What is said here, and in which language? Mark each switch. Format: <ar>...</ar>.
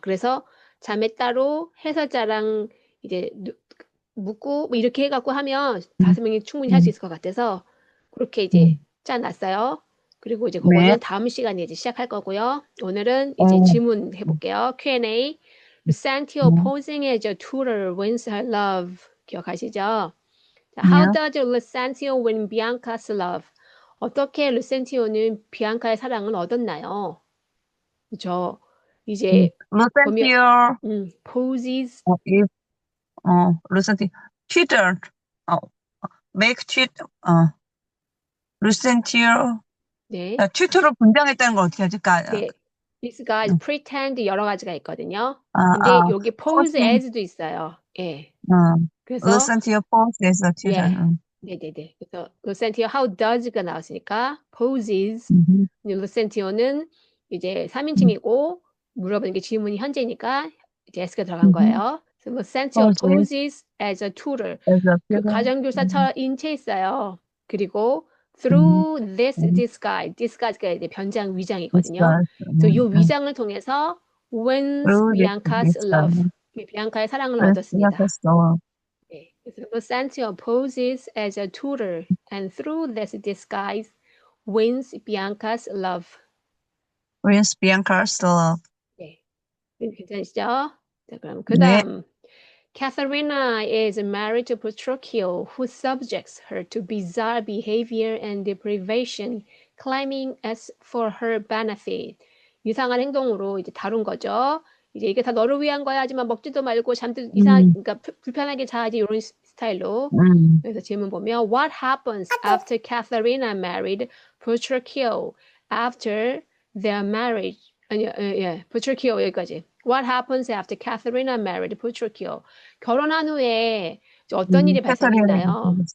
<ko>그래서 자매 따로 해설자랑 이제 묻고 뭐 이렇게 해갖고 하면 5명이 충분히 할 수 있을 것 같아서 그렇게 이제 짜놨어요. 그리고 이제 그거는 다음 시간에 이제 시작할 거고요. 오늘은 이제 질문 해볼게요.</ko> <en>Q&A. Lucentio posing as a tutor wins her love.</en> <ko>기억하시죠?</ko> <en>How does Lucentio win Bianca's love?</en> <ko>어떻게 루센티오는 비앙카의 사랑을 얻었나요? 그렇죠. 이제</ko> <en>Lucentio poses Lucentio tutor make tutor Lucentio</en> <ko>네. 튜터로 분장했다는 걸 어떻게 하지? 네. this가 pretend 여러 가지가 있거든요. 근데 여기 pose as도 있어요. 예. 그래서</ko> <en>Lucentio pose as a tutor.</en> <ko>네네네. 그래서 Lucentio how does가 나왔으니까 poses. Lucentio는 이제 3인칭이고 물어보는 게 질문이 현재니까 이제 s가 들어간 거예요. 그래서</ko> <en>Lucentio poses as a tutor.</en> <ko>그 가정교사처럼 인체 있어요. 그리고</ko> <en>through this disguise.</en> <ko>disguise가 이제 변장 위장이거든요.</ko> <en>disguise.</en> <ko>그래서 이 위장을 통해서 wins</ko> <en>through this Bianca's love. disguise.</en> <ko>비앙카의 사랑을</ko> <en>wins</en> <ko>얻었습니다.</ko> <en>Bianca's love.</en> <ko>네.</ko> <en>그래서 Constantine opposes as a tutor and through this disguise wins Bianca's love. wins Bianca's love.</en> <ko>네. 괜찮으시죠? 자, 그럼 그다음</ko> <en>Katharina is married to Petruchio, who subjects her to bizarre behavior and deprivation, claiming as for her benefit.</en> <ko>이상한 행동으로 이제 다룬 거죠. 이제 이게 다 너를 위한 거야. 하지만 먹지도 말고 잠도 그러니까 불편하게 자 이제 이런 스타일로. 그래서 질문 보면</ko> <en>What happens after Katharina married Petruchio? After their marriage.</en> <ko>아니요, 예, Petruchio 여기까지.</ko> <en>What happens after Katharina married Petruchio?</en> <ko>결혼한 후에 어떤 일이 발생했나요?</ko>